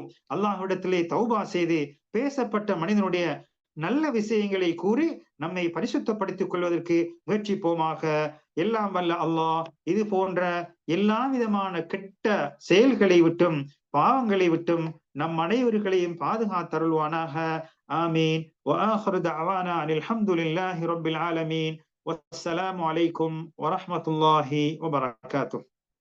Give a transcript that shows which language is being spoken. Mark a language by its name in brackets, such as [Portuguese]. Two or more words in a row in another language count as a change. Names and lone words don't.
[Tamil] அல்லாஹ்விடத்திலே தௌபா செய்து பேசப்பட்ட மனிதனுடைய நல்ல விஷயங்களை கூறி நம்மை பரிசுத்தப்படுத்திக் கொள்வதற்கு முயற்சிப்போமாக. எல்லாம் வல்ல அல்லாஹ் இது போன்ற எல்லா விதமான கெட்ட செயல்களை விட்டும், பாவங்களை விட்டும் நம் அனைவர்களையும் பாதுகாத்தருள்வானாக. ஆமீன். [Arabic] وآخر دعوانا أن الحمد لله رب العالمين والسلام عليكم ورحمة الله وبركاته.